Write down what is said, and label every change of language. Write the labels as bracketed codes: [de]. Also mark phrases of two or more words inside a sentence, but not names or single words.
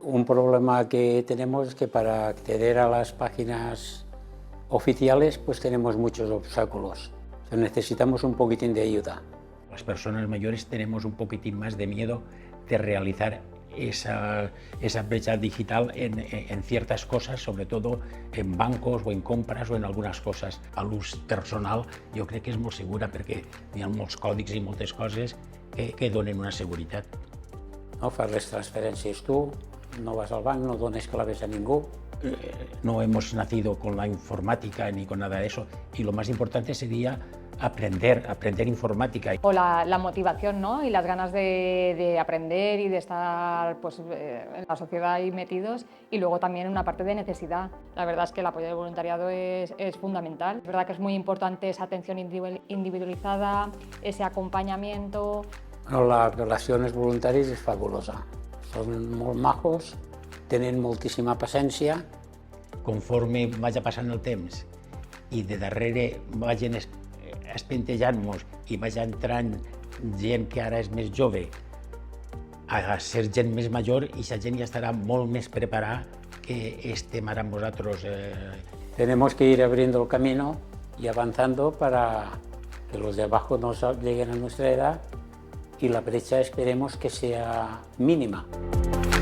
[es] Un problema que tenemos es que para acceder a las páginas oficiales pues tenemos muchos obstáculos. O sea, necesitamos un poquitín de ayuda. Las personas mayores tenemos un poquitín más de miedo de realizar esa brecha digital en ciertas cosas, sobre todo en bancos o en [ca] compres o en algunes coses. A l'ús personal jo crec que és molt segura perquè hi ha molts còdics i moltes coses que donen una seguretat. No fas les transferències tu, no vas al banc, no dones claves a ningú. [es] No hemos nacido con la informática ni con nada de eso, y lo más importante sería aprender informática. O la motivación, ¿no? Y las ganas de aprender y de estar pues, en la sociedad ahí metidos, y luego también una parte de necesidad. La verdad es que el apoyo del voluntariado es fundamental. Es verdad que es muy importante esa atención individualizada, ese acompañamiento. [ca] Bueno, la relació amb els voluntaris és fabulosa. Són molt majos, tenen moltíssima paciència. [es] Conforme vaya [ca] passant el temps i de darrere vagin espentejant-nos i vagi entrant gent que ara és més jove a ser gent més major, i aquesta gent ja estarà molt més preparada que estem ara amb vosaltres. [es] Tenemos que ir abriendo el camino y avanzando para que los de abajo no lleguen a nuestra edad y la brecha esperemos que sea mínima.